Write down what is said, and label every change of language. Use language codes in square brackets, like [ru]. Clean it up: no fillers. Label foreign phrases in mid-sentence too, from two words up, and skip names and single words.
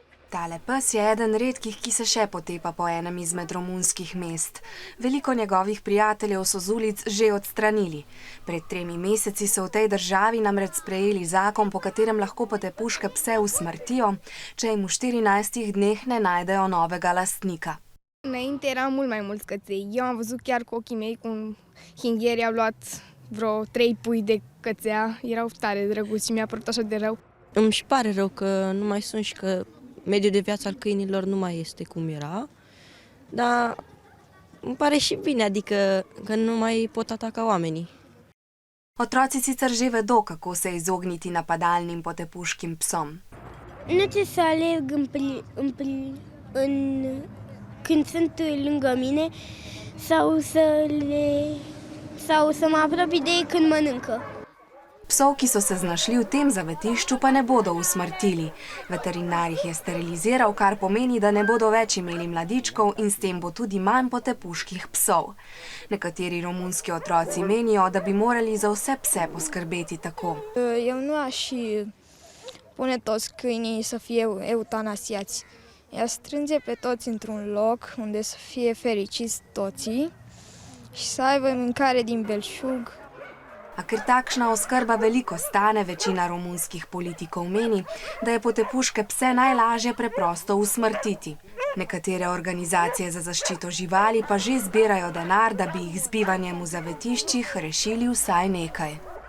[sl] Tale pes je eden redkih, ki se še potepa po enem izmed romunskih mest. Veliko njegovih prijateljev so z ulic že odstranili. Pred 3 meseci so v tej državi namreč sprejeli zakon, po katerem lahko potepuške pse usmrtijo, če jim v 14 dneh ne najdejo novega lastnika. [ro] Înainte era mult mai mulți căței. Eu am văzut chiar cu ochii mei cum Hingherii au luat vreo 3 pui de cățea. Erau tare drăguți și mi-a părut așa de rău. Îmi și pare rău că nu mai sunt și că mediul de viață al câinilor nu mai este cum era, dar îmi pare și bine, adică că nu mai pot ataca oamenii. [sl] Otroci sicer že vedo, kako se izogniti napadalnim potepuškim psom. [ro] Nu ce să alerg când sunt lângă mine sau să mă apropii de ei când mănâncă. [sl] Psov, ki so se znašli v tem zavetišču, pa ne bodo usmrtili. Veterinar jih je steriliziral, kar pomeni, da ne bodo več imeli mladičkov in s tem bo tudi manj potepuških psov. Nekateri romunski otroci menijo, da bi morali za vse pse poskrbeti tako. [ro] Eu nu aș pune toți câinii să fie eutanasiați. I-aș strânge pe toți într-un loc unde să fie fericiți toții și să aibă mâncare din belșug. [sl] A ker takšna oskrba veliko stane, večina romunskih politikov meni, da je potepuške pse najlažje preprosto usmrtiti. Nekatere organizacije za zaščito živali pa že zbirajo denar, da bi jih z bivanjem v zavetiščih rešili vsaj nekaj.